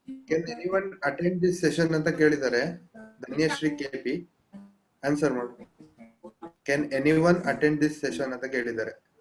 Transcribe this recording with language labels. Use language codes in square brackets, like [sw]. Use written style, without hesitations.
[en] Can anyone attend this session [kn] ಅಂತ ಕೇಳಿದ್ದಾರೆ. Dhanyashree KP answer ಮಾಡು. [en] Can anyone attend this session [kn] ಅಂತ ಕೇಳಿದ್ದಾರೆ.